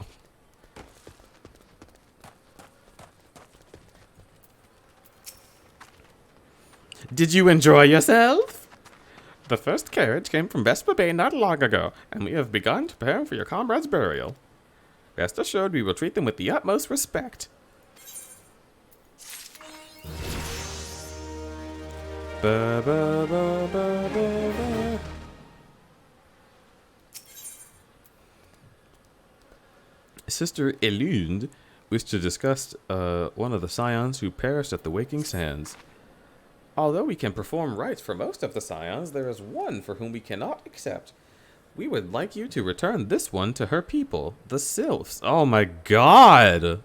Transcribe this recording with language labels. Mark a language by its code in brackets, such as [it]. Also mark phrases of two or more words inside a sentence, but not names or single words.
[en] Did you enjoy yourself? The first carriage came from Vesper Bay not long ago, and we have begun to prepare for your comrade's burial. Rest assured, we will treat them with the utmost respect. Ba, ba, ba, ba, ba, ba. Sister Elunde wished to discuss one of the scions who perished at the Waking Sands. Although we can perform rites for most of the scions, there is one for whom we cannot accept. We would like you to return this one to her people, the sylphs. Oh my god!